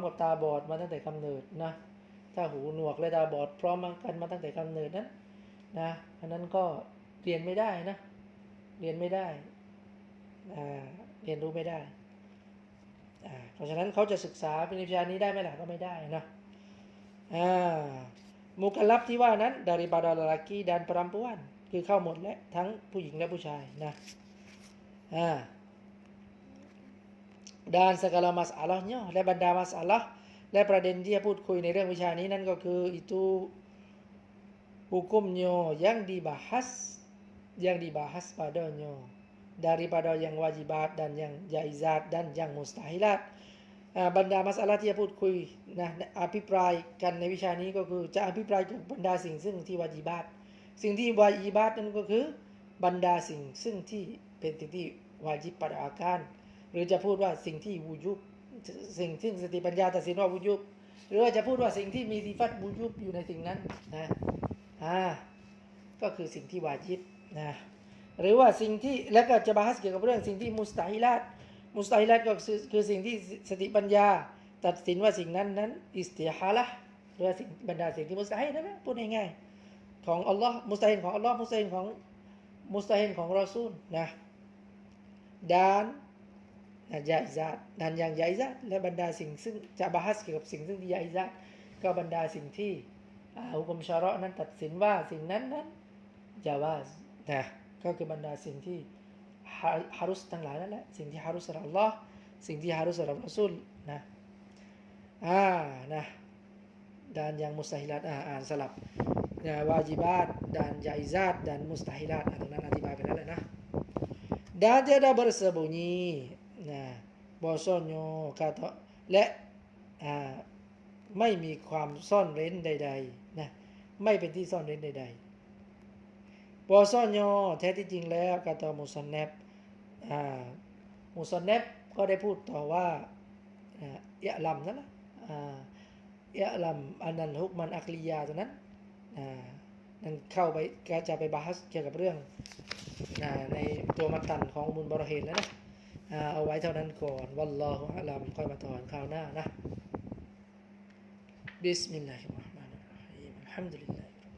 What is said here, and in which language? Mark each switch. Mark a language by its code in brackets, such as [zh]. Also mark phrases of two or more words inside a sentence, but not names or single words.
[th] กับตาบอดมาตั้งแต่กำเนิดนะถ้าหูหนวกและตาบอดพร้อมกันมาตั้งแต่กำเนิดนั้นนะอันนั้นก็เรียนไม่ได้นะเรียนไม่ได้เรียนรู้ไม่ได้เพราะฉะนั้นเขาจะศึกษาเป็นวิชานี้ได้ไหมล่ะก็ไม่ได้นะมุกัลลัฟที่ว่านั้น [ms] daripada lelaki dan perempuan [th] คือเข้าหมดและทั้งผู้หญิงและผู้ชายนะ [ms] dan segala masalahnya [th] และบรรดามัสอะละห์และประเด็นที่จะพูดคุยในเรื่องวิชานี้นั่นก็คือ [ms] itu hukumnya yang dibahas padanya daripada yang wajibat dan yang jaizat dan yang mustahilat [th] บรรดามัสอะละห์ที่จะพูดคุยนะอภิปรายกันในวิชานี้ก็คือจะอภิปรายเกี่ยวกับบรรดาสิ่งซึ่งที่วาญิบาตสิ่งที่วาญิบาตนั้นก็คือบรรดาสิ่งซึ่งที่เป็นสิ่งที่วาญิบ [ms] pada akan [th] หรือจะพูดว่าสิ่งที่วูยุบสิ่งที่สติปัญญาตัดสินว่าวูยุบหรือว่าจะพูดว่าสิ่งที่มีสิฟัตวูยุบอยู่ในสิ่งนั้นนะ ก็คือสิ่งที่วาญิบนะหรือว่าสิ่งที่แล้วก็จะบาฮัสเกี่ยวกับเรื่องสิ่งที่มุสตาฮิลาตก็คือสิ่งที่สติปัญญาตัดสินว่าสิ่งนั้นอิสติ ฮาละห์หรือว่าสิ่งบรรดาสิ่งที่มุสตาฮิลนั่นนะพูดง่ายๆของอัลลอฮ์มุสตาฮิลของอัลลอฮ์มุสตาฮิลของรอซูลนะ [ms] dan jaizat dan yang jaizat [th] และบรรดาสิ่งซึ่งจะบาฮัสเกี่ยวกับสิ่งซึ่งที่jaizatก็บรรดา สิ่งที่หุกมชะเราะห์นั้นตัดสินว่าสิ่งนั้นจาวาซนะก็คือบรรดาสิ่งที่ฮารุสทั้งหลายนั่นแหละสิ่งที่ฮารุสสำหรับอัลเลาะห์สิ่งที่ฮารุสสำหรับรอซูลนะนะ [ms] dan yang mustahilat [th] อ่านสลับวาญิบาต [ms] dan jaizat dan mustahilat [th] ตรงนั้นอธิบายไปแล้วแหละนะ [ms] dan tiada bersembunyi nah bahwasanya kata [th] และ ไม่มีความซ่อนเร้นใดๆนะไม่เป็นที่ซ่อนเร้นใดๆbahwasanyaแท้ ที่จริงแล้วกาตามุซันนับมุซันนับก็ได้พูดต่อว่ายะลัมนั่นแหละยะลัมอันนั้นฮุกมันอักลียาตัวนั้นนั่นเข้าไปก็จะไปบาฮัสเกี่ยวกับเรื่องในตัวมัตตันของมุนบารเฮนแล้วนะเอาไว้เท่านั้นก่อนวัลลอฮุอะลัมค่อยมาต่อกันคราวหน้านะบิสมิลลาฮิรเราะห์มานิรเราะฮีมอัลฮัมดุลิลลาฮ